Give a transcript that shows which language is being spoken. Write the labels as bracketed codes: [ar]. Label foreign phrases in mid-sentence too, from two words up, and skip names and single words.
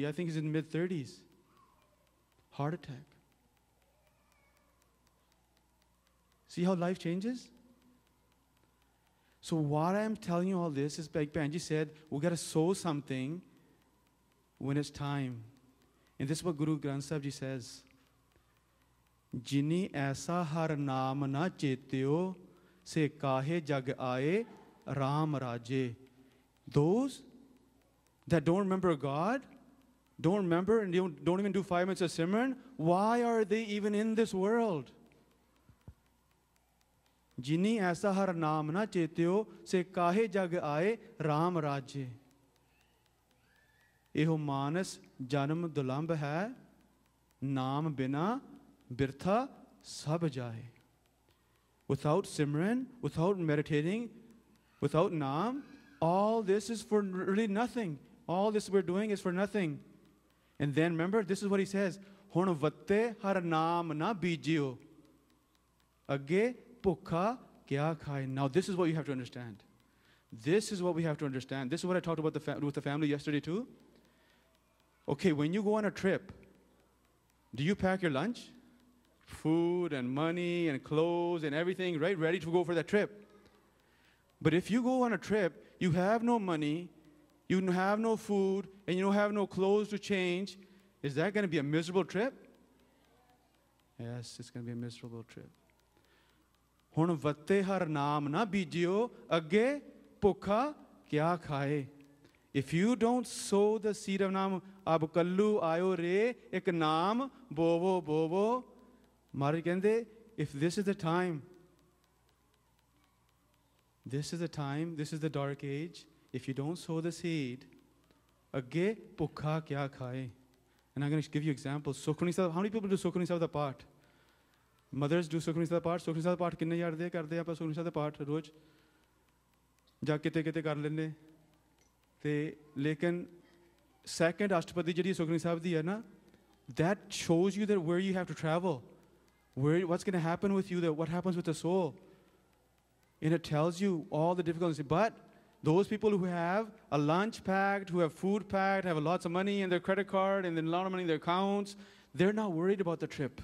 [en] I think he's in mid-30s. Heart attack. See how life changes? So what I'm telling you all this is, like Panji said, we got to sow something when it's time. And this is what Guru Granth Sahib Ji says. [pa] ਜਿਨੀ ਐਸਾ ਹਰਿ ਨਾਮੁ ਨ ਚੇਤਿਓ ਸੇ ਕਾਹੇ ਜਗਿ ਆਏ ਰਾਮ ਰਾਜੇ. [en] Those that don't remember God, don't remember and don't even do 5 minutes of Simran, why are they even in this world? [pa] ਜਿਨੀ ਐਸਾ ਹਰਿ ਨਾਮੁ ਨ ਚੇਤਿਓ ਸੇ ਕਾਹੇ ਜਗਿ ਆਏ ਰਾਮ ਰਾਜੇ. ਇਹੁ ਮਾਣਸ ਜਨਮੁ ਦੁਲੰਭੁ ਹੈ, ਨਾਮ ਬਿਨਾ ਬਿਰਥਾ ਸਭੁ ਜਾਇ. [en] Without Simran, without meditating, without naam, all this is for really nothing. All this we're doing is for nothing. And then remember, this is what he says. [pa] ਹੁਣਿ ਵਤੈ ਹਰਿ ਨਾਮੁ ਨ ਬੀਜਿਓ. ਅਗੈ ਭੁਖਾ ਕਿਆ ਖਾਇ. [en] Now this is what you have to understand. This is what we have to understand. This is what I talked about with the family yesterday too. Okay, when you go on a trip, do you pack your lunch? Food and money and clothes and everything, right? Ready to go for that trip. But if you go on a trip, you have no money, you have no food, and you don't have no clothes to change, is that going to be a miserable trip? Yes, it's going to be a miserable trip. [pa] ਹੁਣਿ ਵਤੈ ਹਰਿ ਨਾਮੁ ਨ ਬੀਜਿਓ, ਅਗੈ ਭੁਖਾ ਕਿਆ ਖਾਇ. [en] If you don't sow the seed of naam, [pa] ਅਬ ਕਲੂ ਆਇਓ ਰੇ, ਇਕੁ ਨਾਮੁ ਬੋਵਹੁ ਬੋਵਹੁ. ਮਹਾਰਾਜ ਕਹਿੰਦੇ, [en] if this is the time, this is the dark age, if you don't sow the seed, [pa] ਅਗੈ ਭੁਖਾ ਕਿਆ ਖਾਇ. [en] And I'm going to give you examples. Sukhmani Sahib, how many people do Sukhmani Sahib the part? Mothers do Sukhmani Sahib part. [pa] ਸੁਖਮਨੀ ਸਾਹਿਬ ਪਾਠ ਕਿੰਨੇ ਯਾਦ ਦੇ ਕਰਦੇ ਆਪਾਂ ਸੁਖਮਨੀ ਸਾਹਿਬ ਪਾਠ ਰੋਜ਼. ਜਾ ਕਿਤੇ ਕਿਤੇ ਕਰ ਲੈਂਦੇ। ਤੇ ਲੇਕਿਨ second ਅਸ਼ਟਪਦੀ ਜਿਹੜੀ ਸੁਖਮਨੀ ਸਾਹਿਬ ਦੀ ਹੈ ਨਾ, [en] that shows you that where you have to travel. What's going to happen with you, what happens with the soul. And it tells you all the difficulties. But those people who have a lunch packed, who have food packed, have lots of money in their credit card and then a lot of money in their accounts, they're not worried about the trip.